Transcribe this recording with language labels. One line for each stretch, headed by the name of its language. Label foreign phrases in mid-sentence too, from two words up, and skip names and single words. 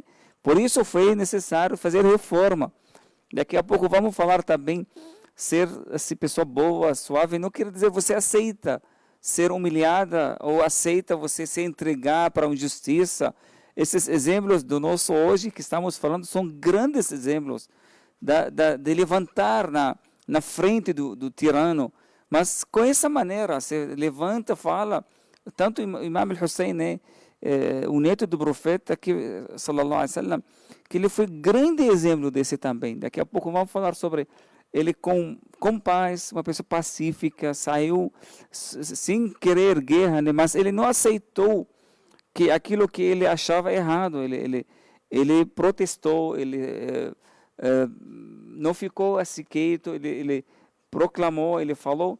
Portuguese: Por isso foi necessário fazer reforma. Daqui a pouco vamos falar também ser assim, pessoa boa, suave, não quer dizer você aceita ser humilhada ou aceita você se entregar para a injustiça. Esses exemplos do nosso hoje que estamos falando são grandes exemplos de levantar na frente do tirano. Mas com essa maneira, você levanta, fala, tanto o Imam al-Hussein, né, o neto do profeta, que,
Arabic: صلى الله عليه وسلم,
Portuguese: que ele foi grande exemplo desse também. Daqui a pouco vamos falar sobre ele com paz, uma pessoa pacífica, saiu sem querer guerra, né, mas ele não aceitou que aquilo que ele achava errado, ele protestou, ele não ficou assim quieto, ele proclamou, ele falou.